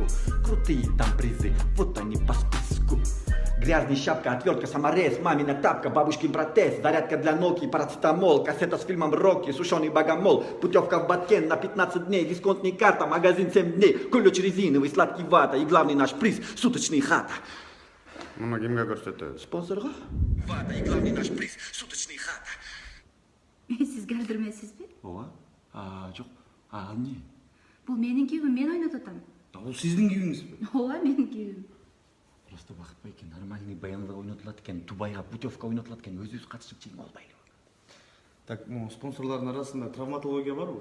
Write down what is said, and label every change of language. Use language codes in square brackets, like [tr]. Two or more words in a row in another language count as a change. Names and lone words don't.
[ru] Крутые там призы, вот они по списку. Грязная шапка, отвертка, саморез, мамина тапка, бабушкин протез, зарядка для ног и парацетамол, кассета с фильмом «Рокки», сушеный богомол, путевка в Баткен на 15 дней, дисконтная карта, магазин 7 дней, ключ резиновый, сладкий вата и главный наш приз – суточный хата. [ky] Мына кимге көрсөтөбүз? Спонсорга? [ru] Вата и главный наш приз – суточный хата. [ky] Сизге алдырмайсызбы? Ооба. Жок. Ал эмне? Бул менин кийүүм, мен ойноп атам. Бул сиздин кийүүңүзбү? Ооба, менин кийүүм. Просто бакытбай экен, нормальный баянга ойнотулат экен, Дубайга путевка ойнотулат экен, өзүбүз катышып чейин албайлы. Так, спонсорлардын арасында травматология барбы?